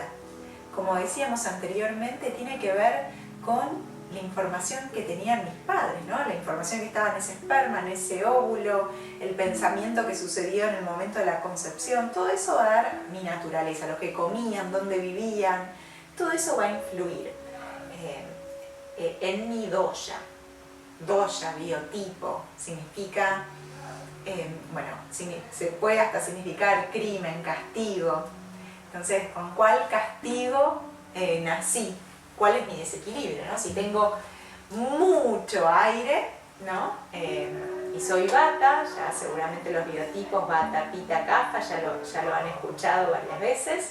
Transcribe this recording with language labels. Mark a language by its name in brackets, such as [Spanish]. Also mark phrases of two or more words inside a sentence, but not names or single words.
[Spanish] Como decíamos anteriormente, tiene que ver con la información que tenían mis padres, ¿no? La información que estaba en ese esperma, en ese óvulo, el pensamiento que sucedió en el momento de la concepción. Todo eso va a dar mi naturaleza, lo que comían, dónde vivían, todo eso va a influir en mi dosha. Dosha, biotipo, significa, se puede hasta significar crimen, castigo. Entonces, ¿con cuál castigo nací? ¿Cuál es mi desequilibrio, ¿no? Si tengo mucho aire, ¿no? Y soy Vata, ya seguramente los biotipos Vata, Pitta, Kapha ya lo han escuchado varias veces.